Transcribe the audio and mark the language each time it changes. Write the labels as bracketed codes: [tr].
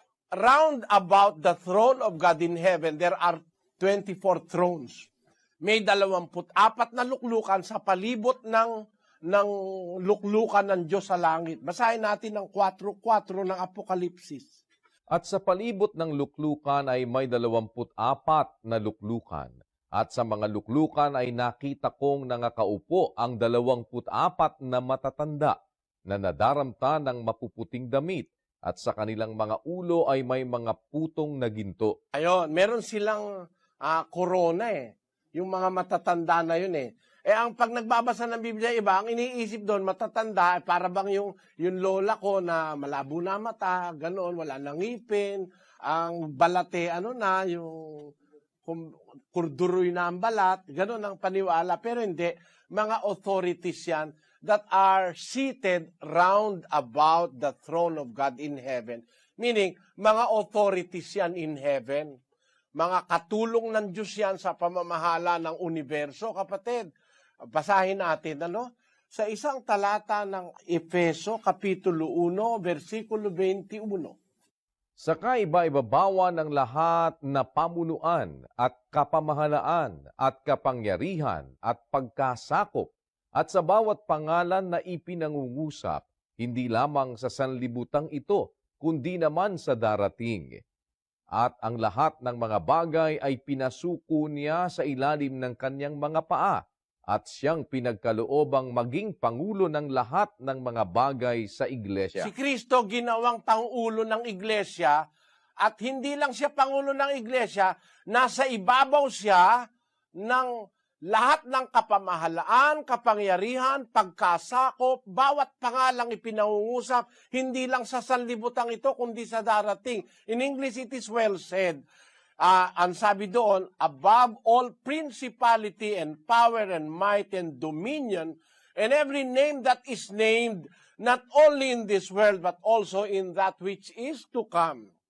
[en] Round about the throne of God in heaven, there are 24 thrones. [tl] May 24 na luklukan sa palibot ng luklukan ng Diyos sa langit. Basahin natin ang 4:4 ng Apokalipsis. At sa palibot ng luklukan ay may 24 na luklukan. At sa mga luklukan ay nakita kong nangakaupo ang 24 na matatanda, na nadaramta ng mapuputing damit, at sa kanilang mga ulo ay may mga putong na ginto. Ayun, meron silang corona eh. Yung mga matatanda na yun eh. Ang pag nagbabasa ng Biblia iba, ang iniisip doon, matatanda, para bang yung lola ko na malabo na mata, ganoon, wala nang ngipin, ang balate, yung kurduroy na ang balat, ganoon ang paniwala. Pero hindi, mga authorities yan [en] that are seated round about the throne of God in heaven. [tl] Meaning, mga authorities yan [en] in heaven. [tl] Mga katulong ng Diyos yan sa pamamahala ng universo, kapatid. Basahin natin, sa isang talata ng Efeso, Kapitulo 1, versikulo 21. Saka iba-ibabawa ng lahat na pamunuan at kapamahalaan at kapangyarihan at pagkasakop, at sa bawat pangalan na ipinangungusap, hindi lamang sa sanlibutang ito, kundi naman sa darating. At ang lahat ng mga bagay ay pinasuko niya sa ilalim ng kanyang mga paa, at siyang pinagkaloobang maging pangulo ng lahat ng mga bagay sa iglesia. Si Kristo ginawang pangulo ng iglesia, at hindi lang siya pangulo ng iglesia, nasa ibabaw siya ng lahat ng kapamahalaan, kapangyarihan, pagkasakop, bawat pangalang ipinangungusap, hindi lang sa sanlibutang ito, kundi sa darating. [en] In English, it is well said. [tl] Ang sabi doon, [en] above all principality and power and might and dominion, and every name that is named, not only in this world, but also in that which is to come.